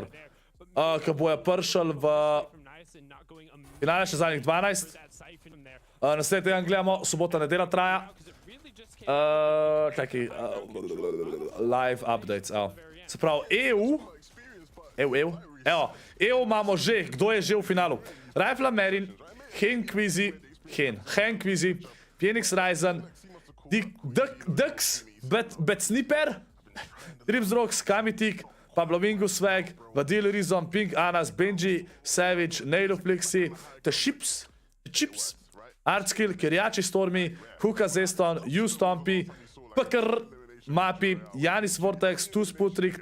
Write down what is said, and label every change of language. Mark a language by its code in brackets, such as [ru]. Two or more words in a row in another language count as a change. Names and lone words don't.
[sl] Ko bojo prišli v finale še zadnjih 12. Naslednji teden gledamo, sobota, nedelja traja. Čakaj, [en] live updates, [sl] evo. Se pravi, evo, imamo že, kdo je že v finalu. Rifla Merin, Henkvizi, Phoenix Ryzen, Biggz, Betsniper, Tripsrox, Kamitik, Pablovingo Swag, Vadil Rizom, Pink Anas, Benji, Savage, Nailoflixi, The Chips, Artskill, Keriachi Stormy, Ukazi, Stompy, PKR, Mapi, Janis Vortex, Tusputrik,